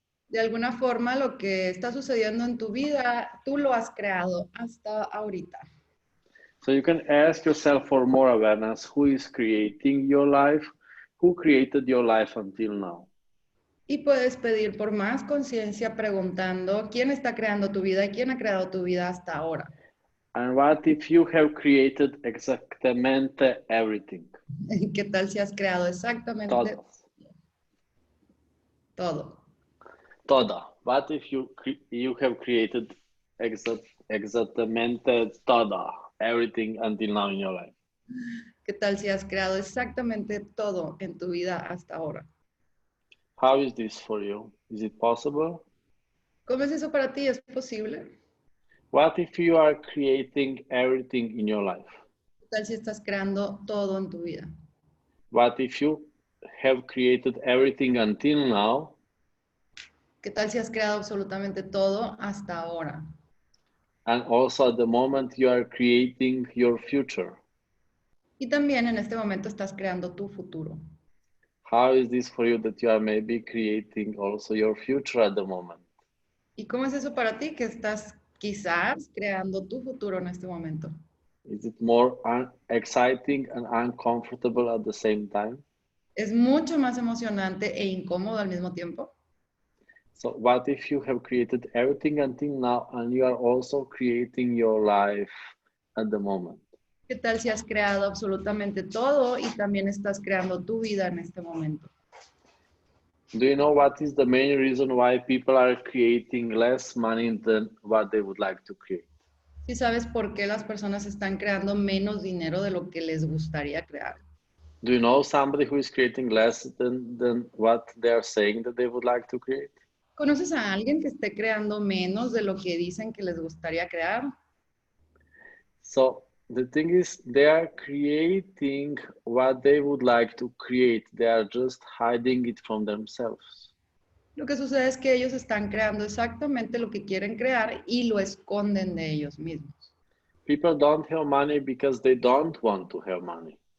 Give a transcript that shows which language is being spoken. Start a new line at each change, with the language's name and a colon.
Spanish: De alguna forma, lo que está sucediendo en tu vida, tú lo has creado hasta ahorita.
English: So you can ask yourself for more awareness, who is creating your life, who created your life until now.
Spanish: Y puedes pedir por más conciencia preguntando quién está creando tu vida y quién ha creado tu vida hasta ahora.
English: And what if you have created
Spanish: exactamente
English: everything?
Spanish: ¿Qué tal si has creado exactamente todo? Todo.
English: What if you have created
Spanish: exactamente todo,
English: everything until now in your life?
Spanish: ¿Qué tal si has creado exactamente todo en tu vida hasta ahora?
English: How is this for you? Is it possible?
Spanish: ¿Cómo es eso para ti? ¿Es posible?
English: What if you are creating everything in your life?
Spanish: ¿Qué tal si estás creando todo en tu vida?
English: What if you have created everything until now?
Spanish: ¿Qué tal si has creado absolutamente todo hasta ahora?
English: And also at the moment you are creating your future.
Spanish: Y también en este momento estás creando tu futuro.
English: How is this for you that you are maybe creating also your future at the moment?
Spanish: ¿Y cómo es eso para ti que estás quizás creando tu futuro en este momento?
English: Is it more exciting and uncomfortable at the same time?
Spanish: ¿Es mucho más emocionante e incómodo al mismo tiempo?
English: So what if you have created everything until now and you are also creating your life at the moment?
Spanish: ¿Qué tal si has creado absolutamente todo y también estás creando tu vida en este momento?
English: Do you know what is the main reason why people are creating less money than what they would like to create?
Spanish: ¿Sí sabes por qué las personas están creando menos dinero de lo que les gustaría crear?
English: Do you know somebody who is creating less than what they are saying that they would like to create?
Spanish: ¿Conoces a alguien que esté creando menos de lo que dicen que les gustaría crear?
English: So the thing is, they are creating what they would like to create. They are just hiding it from themselves.
Spanish: Lo que sucede es que ellos están creando exactamente lo que quieren crear y lo esconden de ellos mismos.
English: People don't have money because they don't want to have money.